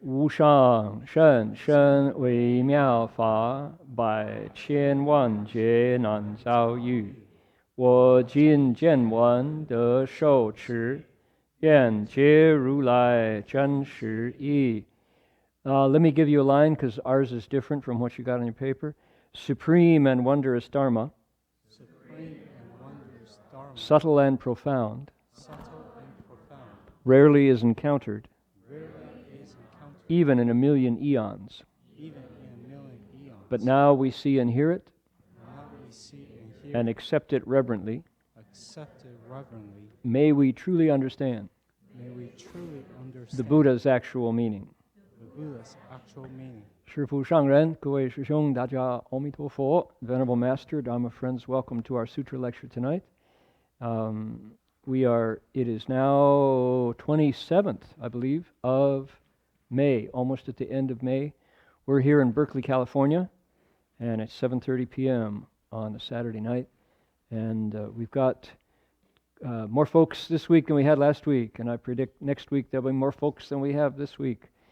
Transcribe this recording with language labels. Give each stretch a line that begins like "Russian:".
Chinese: 无上甚深微妙法，百千万劫难遭遇。我今见闻得受持，愿解如来真实义。
English: Let me give you a line, because ours is different from what you got on your paper. Supreme and wondrous Dharma, Supreme and wondrous Dharma, subtle and profound, subtle and profound, rarely is encountered, rarely is encountered, even in a million eons. even in a million eons. But now we see and hear it, Now we see and hear and accept it reverently. accept it reverently. May we truly understand May we truly understand the Buddha's actual meaning. the Buddha's actual meaning.
Chinese: 师父上人，各位师兄，大家阿弥陀佛.
English: Venerable Master, Dharma friends, welcome to our Sutra lecture tonight. It is now 27th, I believe, of May, almost at the end of May. We're here in Berkeley, California, and it's 7:30 p.m. on a Saturday night. And we've got more folks this week than we had last week, and I predict next week there'll be more folks than we have this week.